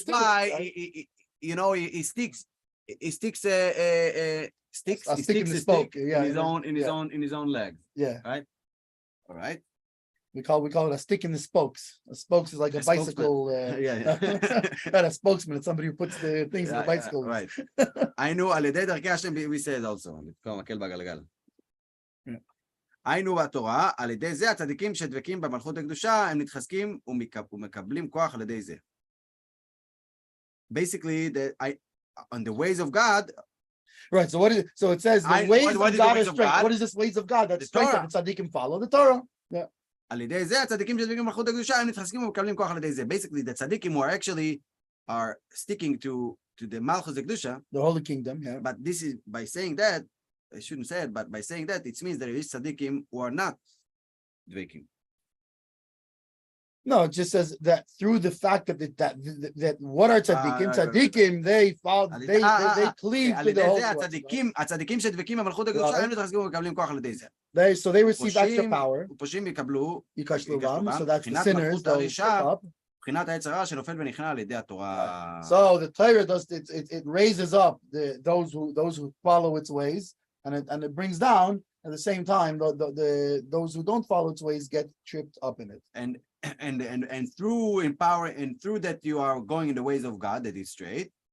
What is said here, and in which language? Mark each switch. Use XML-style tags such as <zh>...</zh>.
<en>Why? He sticks. He sticks. Sticks. A He stick in sticks the a spoke. stick Yeah, in his own leg. Yeah. Right. All right. We call it a stick in the spokes. A spokes is like a bicycle. Yeah. Not a spokesman. It's somebody who puts the things in the bicycle. Right.</en> <he>היינו על ידי דרכי השם,</he> <en>we said also,</en> <he>לתקוע מקל בגלגל. היינו בתורה, על ידי זה הצדיקים שדבקים במלכות הקדושה, הם מתחזקים ומקבלים כוח על ידי זה.</he> <en>Basically, on the ways of God. Right. So it says the ways of God are straight. What is this ways of God? That's straight that the tzaddikim follow the Torah. Yeah.</en> <he>על ידי זה הצדיקים שדבקים במלכות הקדושה, הם מתחזקים ומקבלים כוח על ידי זה.</he> <en>Basically, the tzaddikim who are actually sticking to the Malchus Kedusha, the Holy Kingdom, yeah. But this is by saying that, I shouldn't say it, but by saying that, it means there is tzaddikim who are not dvekim. No, it just says that through the fact that what are tzaddikim? Tzaddikim, they follow, they cleave to the whole.</en> <he>הצדיקים שדבקים במלכות הקדושה, הם מתחזקים ומקבלים כוח על ידי זה.</he> <en>So they receive extra power.</en> <he>ופושעים יקבלו,</he> <en>so that's the sinners.</en> <he>מבחינת היצר הרע שנופל ונכנע על ידי התורה.</he> <en>So the Torah does it raises up those who follow its ways, and it brings down at the same time those who don't follow its ways get tripped up in it. And through empower and through that you are going in the ways of God that is straight.</en>